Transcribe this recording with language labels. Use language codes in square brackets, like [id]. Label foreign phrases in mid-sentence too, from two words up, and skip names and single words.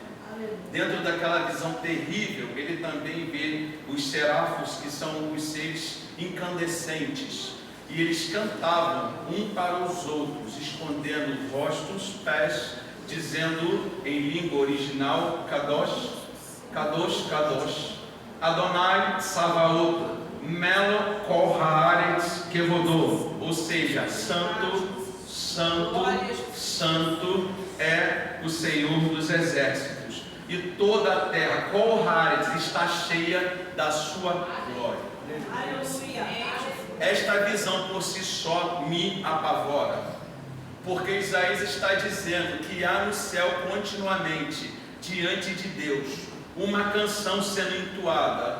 [pt] Dentro daquela visão terrível, ele também vê os serafos, que são os seres incandescentes, e eles cantavam um para os outros, escondendo rostos, pés, dizendo em língua original: [he] קדוש, קדוש, קדוש, אדוני צבאות, מלא כל הארץ כבודו, [pt] ou seja, santo, santo, santo é o Senhor dos exércitos. e toda a terra, [he] כל הארץ, [pt] está cheia da sua glória. Esta visão por si só me apavora, porque Isaías está dizendo que há no céu continuamente, diante de Deus, uma canção sendo entoada.